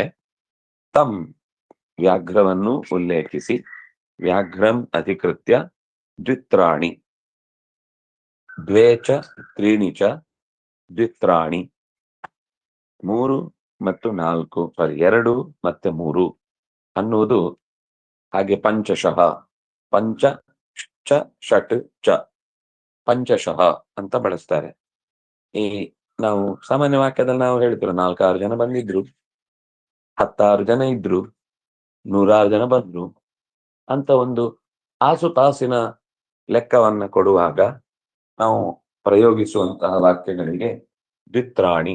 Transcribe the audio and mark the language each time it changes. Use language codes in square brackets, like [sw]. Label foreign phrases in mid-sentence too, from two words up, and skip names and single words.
[kn] ತಮ್ ವ್ಯಾಘ್ರವನ್ನು ಉಲ್ಲೇಖಿಸಿ [sa] ವ್ಯಾಘ್ರಂ ಅಧಿಕೃತ್ಯ ದ್ವಿತ್ರಾಣಿ, ದ್ವೇಚ ತ್ರೀಣಿ ಚ ದ್ವಿತ್ರಾಣಿ, [kn] 3 ಮತ್ತು 4, 2 ಮತ್ತೆ 3 ಅನ್ನುವುದು. ಹಾಗೆ ಪಂಚಶಃ, [sa] ಪಂಚ ಚ ಷಟ್ ಚ, [kn] ಪಂಚಶಃ ಅಂತ ಬಳಸ್ತಾರೆ. ಈ ನಾವು ಸಾಮಾನ್ಯ ವಾಕ್ಯದಲ್ಲಿ ನಾವು ಹೇಳ್ತಿರೋ 4-6 ಜನ ಬಂದಿದ್ರು, 10-6 ಜನ ಇದ್ರು, 100 ಜನ ಬಂದ್ರು ಅಂತ ಒಂದು ಆಸುಪಾಸಿನ ಲೆಕ್ಕವನ್ನ ಕೊಡುವಾಗ ನಾವು ಪ್ರಯೋಗಿಸುವಂತಹ ವಾಕ್ಯಗಳಿಗೆ ದ್ವಿತ್ರಾಣಿ.